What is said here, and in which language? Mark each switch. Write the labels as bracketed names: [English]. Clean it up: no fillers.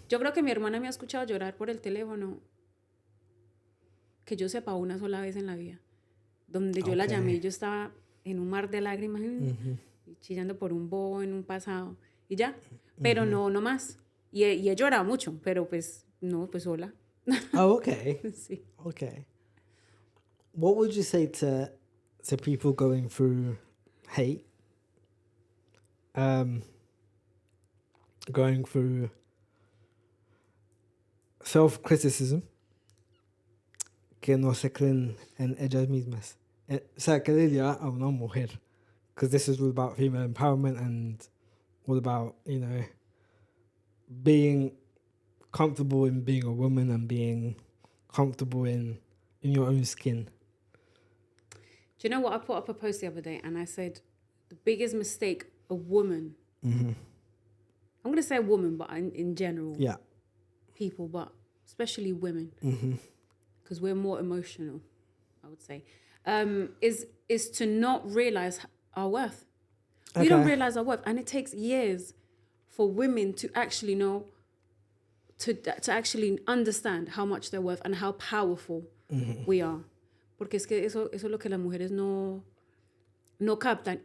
[Spanish] Yo creo que mi hermana me ha escuchado llorar por el teléfono, que yo sepa una sola vez en la vida. Donde yo la llamé, yo estaba en un mar de lágrimas, chillando por un bobo en un pasado, y ya. Pero no más. Y he llorado mucho, pero pues, no, pues sola. [English] Oh, okay. [Spanish] Sí. [English] Okay. What would you say to people going through hate, going through self-criticism, [Spanish] que no se creen en ellas mismas? O sea, ¿qué diría a una mujer? [English] Because this is all about female empowerment and all about, being comfortable in being a woman and being comfortable in your own skin. you know what? I put up a post the other day and I said, the biggest mistake a woman, I'm going to say woman, but in general, people, but especially women, because we're more emotional, I would say, is to not realize our worth. We don't realize our worth, and it takes years for women to actually know, to actually understand how much they're worth and how powerful we are. [Spanish] Porque es que eso es lo que las mujeres no captan.